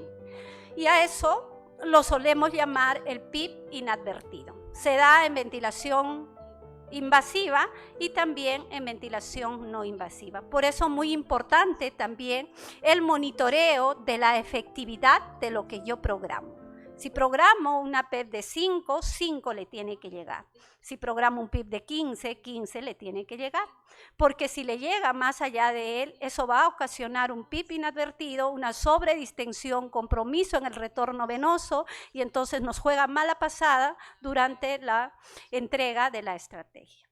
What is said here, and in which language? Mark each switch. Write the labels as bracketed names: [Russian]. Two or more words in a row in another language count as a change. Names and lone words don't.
[Spanish] Y a eso lo solemos llamar el PIB inadvertido. Se da en ventilación invasiva y también en ventilación no invasiva. Por eso muy importante también el monitoreo de la efectividad de lo que yo programo. Si programo una PEP de 5, 5 le tiene que llegar. Si programo un PIB de 15, 15 le tiene que llegar. Porque si le llega más allá de él, eso va a ocasionar un PIB inadvertido, una sobredistensión, compromiso en el retorno venoso y entonces nos juega mala pasada durante la entrega de la estrategia.